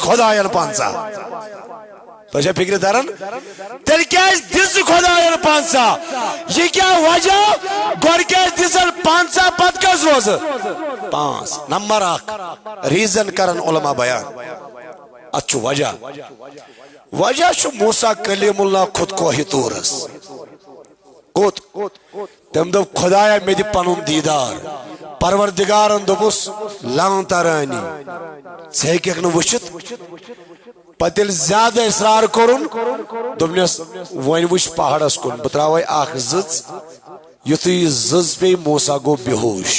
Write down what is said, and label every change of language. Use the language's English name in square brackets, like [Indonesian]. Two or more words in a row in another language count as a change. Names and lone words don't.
[Kashmiri] خۄداین 50 تۄہہِ چھا فکرِ تران تیٚلہِ کیازِ دِژٕ خۄداین 50 یہ کیا وجہ گۄڈٕ کیازِ دِژن 50 پتہٕ کیازِ روزٕ 5 نمبر 1 ریزن کرن علماء بیان اتھ چھُ وجہ چھُ موسیٰ کلیم اللہ خود کوہِ طورس کوٚت تٔمۍ دوٚپ خۄدایا مےٚ دِ پنُن دیٖدار پروردگارن دوٚپُس [Arabic] لن ترانی [Kashmiri] ژٕ ہیٚککھ نہٕ وٕچھِتھ پتہٕ ییٚلہِ زیادٕ اصرار کوٚرُن دوٚپنس وۄنۍ وٕچھ پہاڑس کُن بہٕ تراوے اکھ زٕژ یُتھُے یہِ زٕژ پیٚیہِ موسیٰ گوٚو بے ہوش